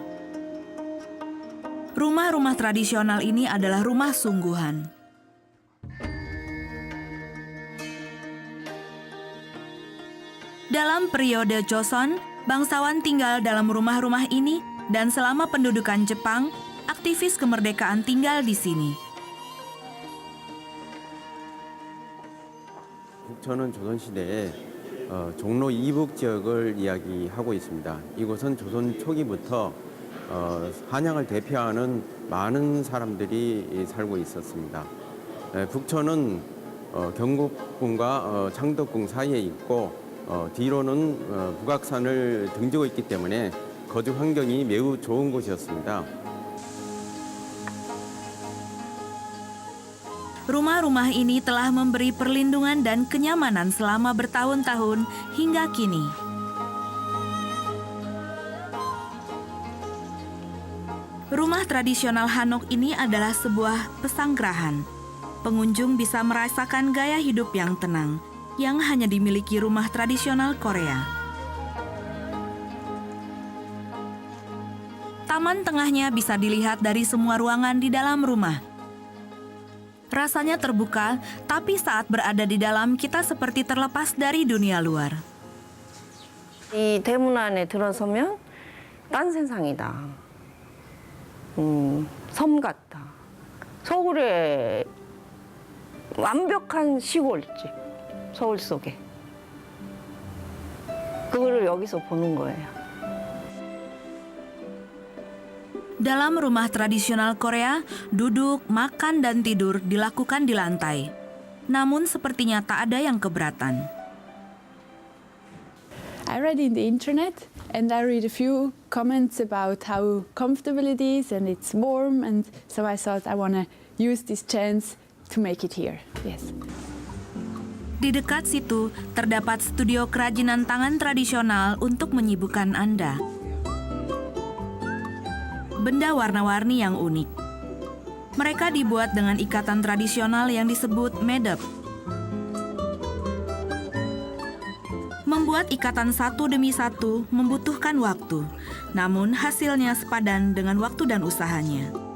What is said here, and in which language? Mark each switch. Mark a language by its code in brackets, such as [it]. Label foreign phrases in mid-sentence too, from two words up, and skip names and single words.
[id] Rumah-rumah tradisional ini adalah rumah sungguhan. Dalam periode Joseon, bangsawan tinggal dalam rumah-rumah ini dan selama pendudukan Jepang, aktivis kemerdekaan tinggal di sini. [ko] 북천은 조선시대에 종로 이북 지역을 이야기하고 있습니다. 이곳은 조선 초기부터 한양을 대표하는 많은 사람들이 살고 있었습니다. 북천은 경복궁과 창덕궁 사이에 있고 뒤로는 북악산을 등지고 있기 때문에 거주 환경이 매우 좋은 곳이었습니다. [id] Rumah-rumah ini telah memberi perlindungan dan kenyamanan selama bertahun-tahun hingga kini. Rumah tradisional Hanok ini adalah sebuah pesanggerahan. Pengunjung bisa merasakan gaya hidup yang tenang, yang hanya dimiliki rumah tradisional Korea. Taman tengahnya bisa dilihat dari semua ruangan di dalam rumah. Rasanya terbuka, tapi saat berada di dalam kita seperti terlepas dari dunia luar. [ko] 이 대문 안에 들어서면 딴 세상이다. 섬 같다. 서울의 완벽한 시골집, 서울 속에. 그거를 여기서 보는 거예요. [id] Dalam rumah tradisional Korea, duduk, makan, dan tidur dilakukan di lantai. Namun sepertinya tak ada yang keberatan. [en] I read in the internet and I read a few comments about how comfortable it is and it's warm, and so I thought I want to use this chance to make it here. Yes. [id] Di dekat situ terdapat studio kerajinan tangan tradisional untuk menyibukkan Anda. Benda warna-warni yang unik. Mereka dibuat dengan ikatan tradisional yang disebut medep. Membuat ikatan satu demi satu membutuhkan waktu, namun hasilnya sepadan dengan waktu dan usahanya.